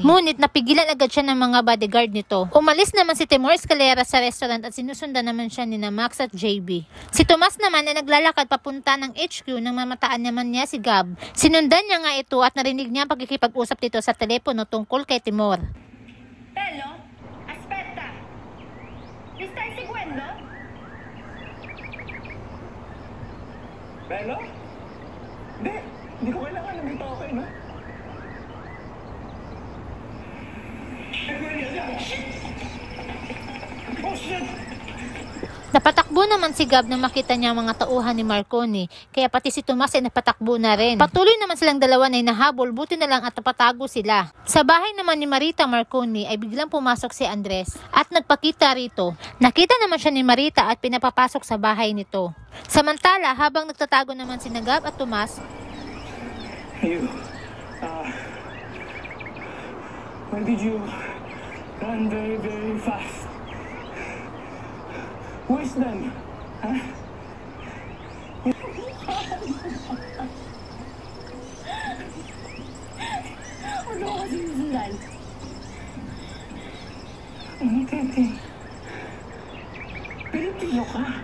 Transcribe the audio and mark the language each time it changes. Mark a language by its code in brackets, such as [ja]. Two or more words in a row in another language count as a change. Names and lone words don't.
[tl] Ngunit napigilan agad siya ng mga bodyguard nito. Umalis naman si Timor Escalera sa restaurant at sinusundan naman siya ni na Max at JB. Si Tomas naman ay naglalakad papunta ng HQ nang mamataan naman niya si Gab. Sinundan niya nga ito at narinig niya ang pagkikipag-usap dito sa telepono tungkol kay Timor. [it] Bello, aspetta. Mi stai seguendo? Bello? [tl] Hindi ko kailangan nandito ako kayo, no? [en] Oh, shit! [tl] Napatakbo naman si Gab nang makita niya ang mga tauhan ni Marconi, kaya pati si Tomas ay napatakbo na rin. Patuloy naman silang dalawa na nahabol, buti na lang at napatago sila. Sa bahay naman ni Marita Marconi ay biglang pumasok si Andres at nagpakita rito. Nakita naman siya ni Marita at pinapapasok sa bahay nito. Samantala, habang nagtatago naman si Gab at Tomas, [en] Why did you run very, very fast? Who is them? Huh? [tl] Huwag ako kasi susundan. Tete. Pilipino ka.